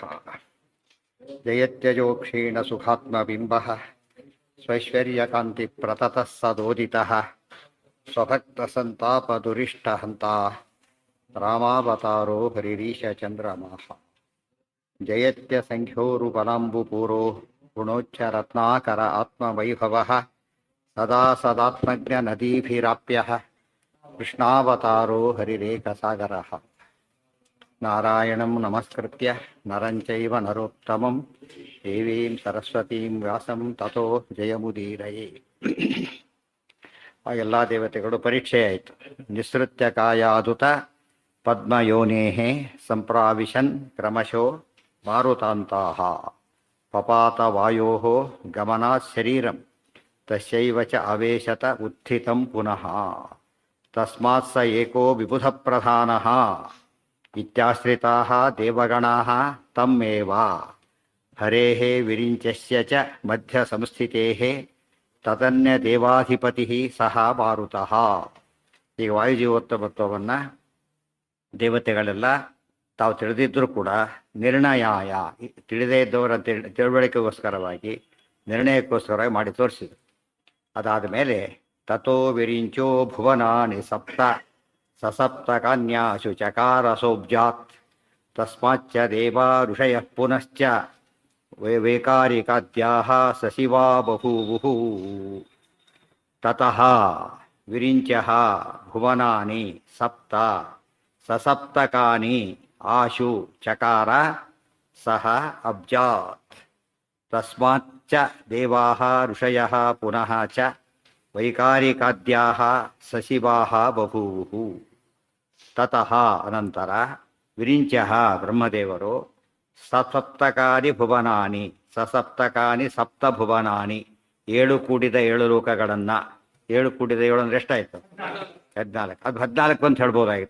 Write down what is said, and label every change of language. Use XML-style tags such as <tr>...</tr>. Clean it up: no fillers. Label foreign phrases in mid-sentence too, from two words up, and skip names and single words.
<sa>ಜಯತ್ಯಜೋ ಕ್ಷೀಣಸುಖಾತ್ಮಬಿಂಬಃ ಸ್ವೈಶ್ವರ್ಯಕಾಂತಿಪ್ರತತಃ ಸದೋದಿತಃ ಸ್ವಭಕ್ತಸಂತಾಪದುರಿಷ್ಟಹಂತ ರಾಮಾವತಾರೋ ಹರಿರೀಶಚಂದ್ರಮಾಃ. ಜಯತ್ಯಸಂಖ್ಯೋರುಬಲಾಂಬುಪೂರೋ ಗುಣೋಚ್ಚರತ್ನಾಕರ ಆತ್ಮವೈಭವಃ ಸದಾ ಸದಾತ್ಮಜ್ಞನದೀಭಿರಾಪ್ಯಃ ಕೃಷ್ಣಾವತಾರೋ ಹರಿರೇಕಸಾಗರಃ. ನಾರಾಯಣಂ ನಮಸ್ಕೃತ್ಯ ನರಂ ಚೈವ ನರೋತ್ತಮಂ ದೇವೀಂ ಸರಸ್ವತೀಂ ವ್ಯಾಸಂ ತತೋ ಜಯಮುದೀರಯೇ.</sa> <kn>ಆ ಎಲ್ಲ ದೇವತೆಗಳು ಪರೀಕ್ಷೆ ಆಯಿತು.</kn> <sa>ನಿಸೃತ್ಯ ಕಾಯಾದುತ ಪದ್ಮಯೋನೇಃ ಸಂಪ್ರಾವಿಶನ್ ಕ್ರಮಶೋ ಮಾರುತಾಂತಾಃ ಪಪಾತ ವಾಯೋಃ ಗಮನಾತ್ ಶರೀರಂ ತಸ್ಯೈವ ಚ ಅವೇಶತ ಉತ್ಥಿತಂ ಪುನಃ ತಸ್ಮಾತ್ ಸ ಏಕೋ ವಿಬುಧ ಪ್ರಧಾನಃ ಇತ್ಯಾಶ್ರಿತಾಃ ದೇವಗಣಾಃ ತಮ್ ಏವ ಹರೇಃ ವಿರಿಂಚಸ್ಯ ಚ ಮಧ್ಯ ಸಂಸ್ಥಿತೇಃ ತದನ್ಯ ದೇವಾಧಿಪತಿಃ ಸಹ ಮಾರುತಃ.</sa> <kn>ಈಗ ವಾಯುಜೀವೋತ್ತಮತ್ವವನ್ನು ದೇವತೆಗಳೆಲ್ಲ ತಾವು ತಿಳಿದಿದ್ದರೂ ಕೂಡ ನಿರ್ಣಯಾಯ ತಿಳಿದೇ ಇದ್ದವರ ತಿಳುವಳಿಕೆಗೋಸ್ಕರವಾಗಿ ನಿರ್ಣಯಕ್ಕೋಸ್ಕರವಾಗಿ ಮಾಡಿ ತೋರಿಸಿದರು. ಅದಾದ ಮೇಲೆ</kn> <sa>ತಥೋ ವಿರಿಂಚೋ ಭುವನಾನಿ ಸಪ್ತ ಸಸಪ್ತ ಕನ್ಯಾಸು ಚಕಾರಸೋಬ್ಜಾತ್ ತಸ್ಮಾಚ್ಚ ದೇವಾ ಋಷಯಃ ಪುನಶ್ಚ ವೈಕಾರಿಕಾದ್ಯಾಃ ಸಶಿವಾ ಬಭೂವುಃ. ತತಃ ವಿರಿಂಚಃ ಭುವನಾನಿ ಸಪ್ತ ಸಸಪ್ತಕಾನಿ ಆಶು ಚಕಾರ ಸಹ ಅಬ್ಜಾತ್ ತಸ್ಮಾಚ್ಚ ದೇವಾಃ ಋಷಯಃ ಪುನಃ ಚ ವೈಕಾರಿಕಾದ್ಯಾಃ ಸಶಿವಾಃ ಬಭೂವುಃ.</sa> <kn>ತತಃ ಅನಂತರ ವಿರಿಂಚಃ ಬ್ರಹ್ಮದೇವರು</kn> <sa>ಸಸಪ್ತಕಾನಿ ಭುವನಾನಿ ಸಸಪ್ತಕಾನಿ ಸಪ್ತಭುವನಾನಿ</sa> <kn>7 ಕೂಡಿದ 7 ಲೋಕಗಳನ್ನು 7 ಕೂಡಿದ 7 ಅಂದರೆ ಎಷ್ಟಾಯಿತು? 14. ಅದು 14 ಅಂತ ಹೇಳ್ಬೋದಾಗಿತ್ತು.</kn>